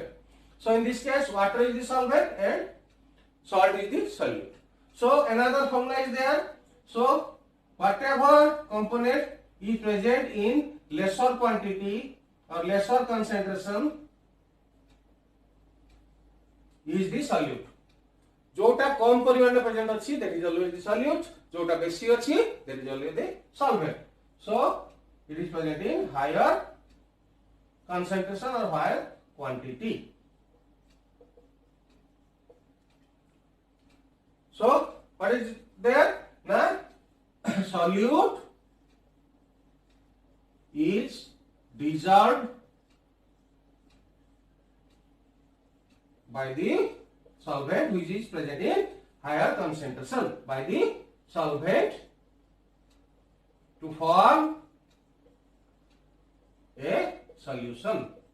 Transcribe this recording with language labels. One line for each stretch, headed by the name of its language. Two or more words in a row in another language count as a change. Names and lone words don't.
English: So in this case water is the solvent and salt is the solute. So another formula is there. So whatever component is present in lesser quantity or lesser concentration is the solute.
Odia: ଯୋଉଟା କମ ପରିମାଣ ମେ ପ୍ରେଜେଣ୍ଟ ଅଛି
English: that is always the solute.
Odia: ଯୋଉଟା ବେଶି ଅଛି
English: that is always the solvent. So it is present in higher concentration or higher quantity. So what is there? Now solute is dissolved by the solvent which is present in higher concentration, by the solvent to form a solution.